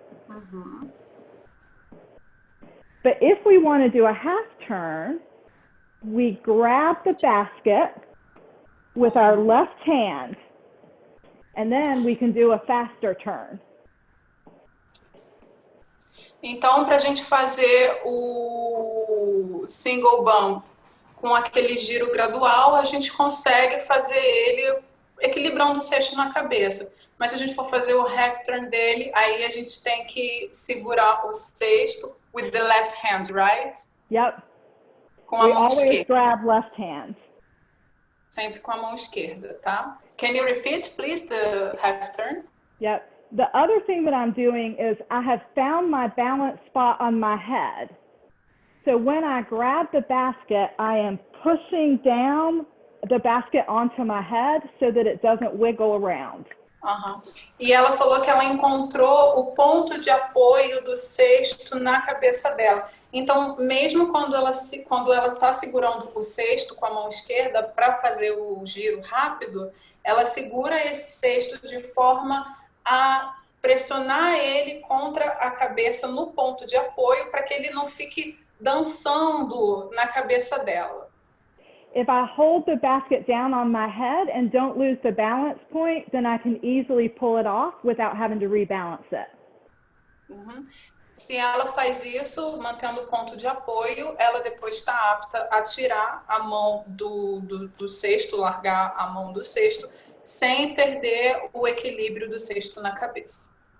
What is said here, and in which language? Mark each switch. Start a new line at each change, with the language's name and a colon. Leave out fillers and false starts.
English: Mm-hmm. But if we want to do a half turn, we grab the basket with our left hand, and then we can do a faster turn.
Portuguese: Então, para a gente fazer o single bump com aquele giro gradual, a gente consegue fazer ele equilibrando o cesto na cabeça. Mas se a gente for fazer o half turn dele, aí a gente tem que segurar o cesto
English: with the left hand, right? Yep.
Portuguese: Com a mão
English: always
Portuguese: esquerda.
English: Grab left hand.
Portuguese: Sempre com a mão esquerda, tá?
English: Can you repeat, please, the half turn? Yep. The other thing that I'm doing is I have found my balance spot on my head. So when I grab the basket, I am pushing down the basket onto my head so that it doesn't wiggle around.
Portuguese: E ela falou que ela encontrou o ponto de apoio do cesto na cabeça dela. Então, mesmo quando ela está segurando o cesto com a mão esquerda para fazer o giro rápido, ela segura esse cesto de forma a pressionar ele contra a cabeça no ponto de apoio para que ele não fique dançando na cabeça dela.
English: If I hold the basket down on my head and don't lose the balance point, then I can easily pull it off without having to rebalance it. Uhum.
Portuguese: Se ela faz isso, mantendo o ponto de apoio, ela depois está apta a tirar a mão do cesto, largar a mão do cesto, sem perder o equilíbrio do cesto na cabeça.